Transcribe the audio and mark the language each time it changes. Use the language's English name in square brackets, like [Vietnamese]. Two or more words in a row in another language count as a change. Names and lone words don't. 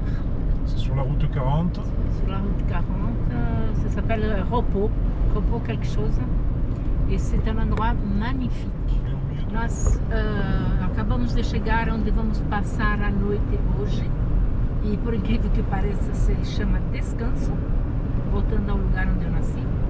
[French] C'est sur la route 40. Sur la route 40. Ça s'appelle Repos quelque chose. E c'est un endroit magnifique. [Portuguese] Nós acabamos de chegar onde vamos passar a noite hoje. E por incrível que pareça, se chama Descanso, voltando ao lugar onde eu nasci.